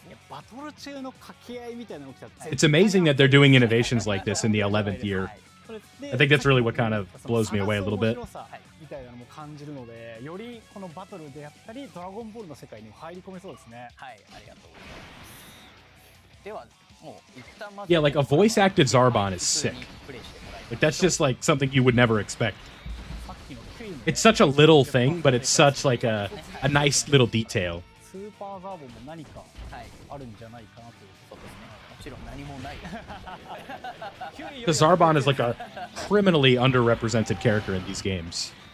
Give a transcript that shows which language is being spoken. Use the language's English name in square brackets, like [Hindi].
[Japanese] バトル中の掛け合いみたいなのが起きた。 [English] It's amazing that they're doing innovations like this in the 11th year. I think that's really what kind of blows me away a little bit. [Japanese] みたいなのも感じるので、よりこのバトルであったりドラゴンボールの世界にも入り込めそうですね。はい、ありがとうございます。ではもう一旦まず [English] Yeah, like a voice acted Zarbon is sick. Like that's just like something you would never expect. It's such a little thing, but it's such like a nice little detail. [Japanese] スーパーザーボンも何かあるんじゃないかなという。そうですね。もちろん何もない。 [English] The Zarbon is like a criminally underrepresented character in these games.